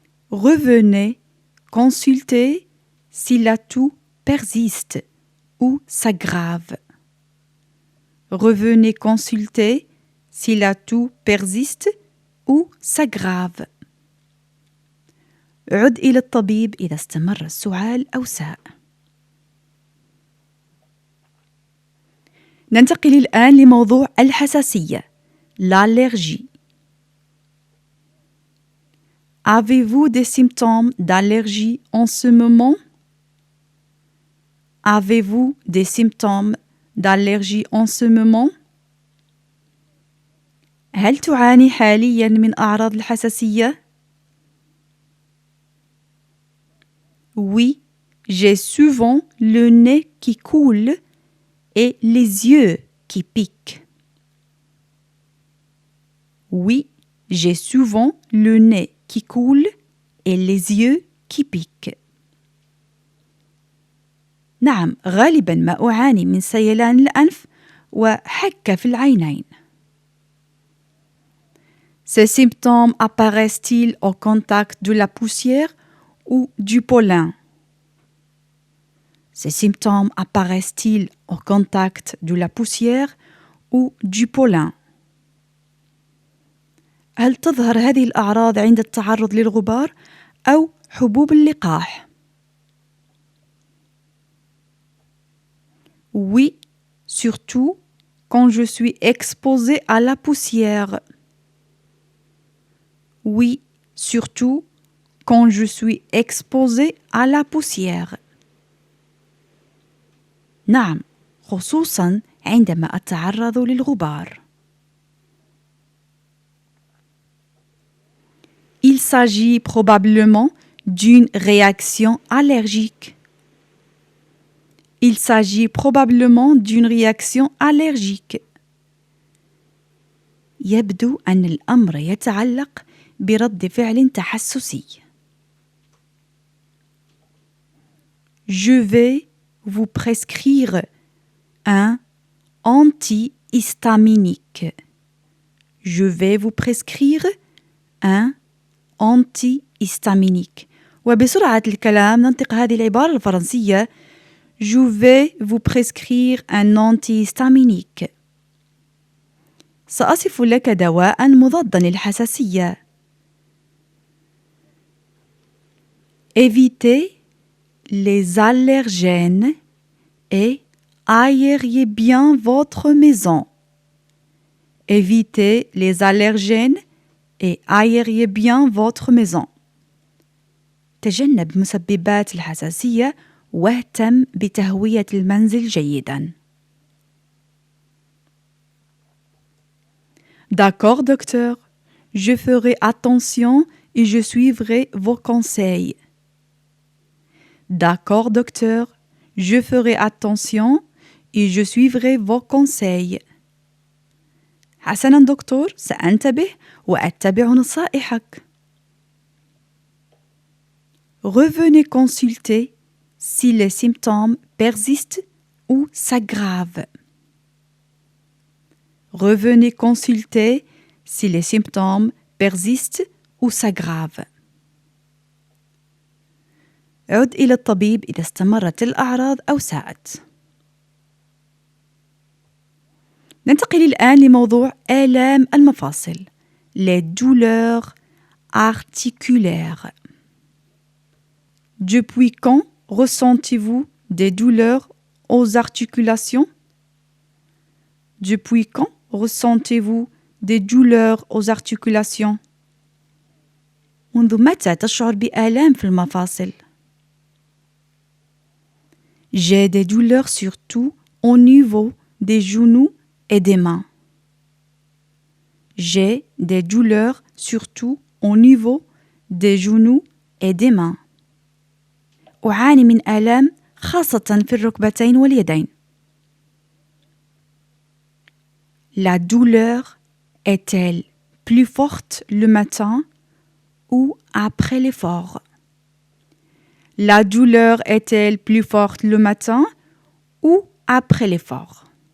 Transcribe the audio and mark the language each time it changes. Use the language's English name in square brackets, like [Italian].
[French] Revenez consulter si la toux persiste ou s'aggrave. Revenez consulter si la toux persiste ou s'aggrave. [Arabic] عد إلى الطبيب إذا استمر السعال أو ساء. ننتقل الآن لموضوع الحساسية l'allergie. [French] Avez-vous des symptômes d'allergie en ce moment? Avez-vous des symptômes d'allergie en ce moment? [Arabic] هل تعاني حاليا من أعراض الحساسية؟ [French] Oui, j'ai souvent le nez qui coule et les yeux qui piquent. Oui, j'ai souvent le nez qui coule et les yeux qui piquent. [Arabic] نعم، غالبا ما أعاني من سيلان الأنف وحكة في العينين. [French] Ces symptômes apparaissent-ils au contact de la poussière ou du pollen? Ces symptômes apparaissent-ils au contact de la poussière ou du pollen? [Arabic] هل تظهر هذه الأعراض عند التعرض للغبار أو حبوب اللقاح؟ [French] Oui, surtout quand je suis exposée à la poussière. Oui, surtout quand je suis exposée à la poussière. [Arabic] نعم، خصوصا عندما أتعرض للغبار. [French] Il s'agit probablement d'une réaction allergique. Il s'agit probablement d'une réaction allergique. [Arabic] يبدو أن الأمر يتعلق برد فعل تحسسي. [French] Je vais vous prescrire un antihistaminique. Je vais vous prescrire un antihistaminique. [Arabic] وبسرعة الكلام ننطق هذه العبارة الفرنسية [French] Je vais vous prescrire un antihistaminique. [Arabic] سأصف لك دواء مضادا للحساسية. [French] Évitez les allergènes et aérez bien votre maison. Évitez les allergènes et aérez bien votre maison. [Arabic] تجنب مسببات الحساسية واهتم بتهوية المنزل جيداً. [French] D'accord, docteur. Je ferai attention et je suivrai vos conseils. D'accord, docteur. Je ferai attention et je suivrai vos conseils. [Arabic] حسناً دكتور، سأنتبه وأتبع نصائحك. [French] Revenez consulter si les symptômes persistent ou s'aggravent. Revenez consulter si les symptômes persistent ou s'aggravent. [Arabic] عد إلى الطبيب إذا استمرت الأعراض أو ساءت. ننتقل الآن لموضوع آلام المفاصل. [French] Les douleurs articulaires. Depuis quand ressentez-vous des douleurs aux articulations? Depuis quand ressentez-vous des douleurs aux articulations? [Arabic] منذ متى تشعر بآلام في المفاصل؟ [French] J'ai des douleurs surtout au niveau des genoux et des mains. J'ai des douleurs surtout au niveau des genoux et des mains. [Arabic] أعاني من آلام خاصة في الركبتين واليدين. [French] La douleur est-elle plus forte le matin ou après l'effort? La douleur est-elle plus forte le matin ou après l'effort?